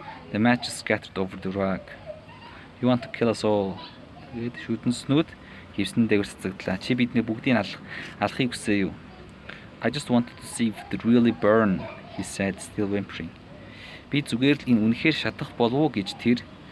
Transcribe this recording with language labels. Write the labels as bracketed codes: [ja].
[en] The matches scattered over the rug. You want to kill us all. [mn] Тэгээд шүдэнснүүд хивсэн дээр цацагдлаа. Чи бидний бүгдийг алахыг хүсэе юу? [en] I just wanted to see if it really burn. He said, still whimpering. [mn] Би зүгээр л энэ үнэхээр шатах болов уу гэж тэр